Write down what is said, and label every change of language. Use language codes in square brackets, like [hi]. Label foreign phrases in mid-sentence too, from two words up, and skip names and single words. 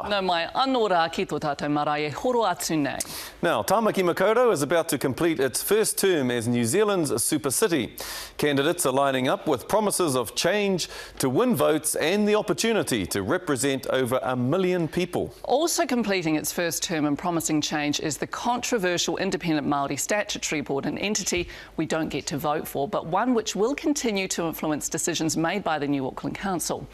[mi] No mai anō rā ki tō tātou marae, horo atu nei. [en] Now, Tāmaki Makaurau is about to complete its first term as New Zealand's super city. Candidates are lining up with promises of change to win votes and the opportunity to represent over 1 million people. Also completing its first term and promising change is the controversial Independent Māori Statutory Board, an entity we don't get to vote for, but one which will continue to influence decisions made by the new Auckland Council.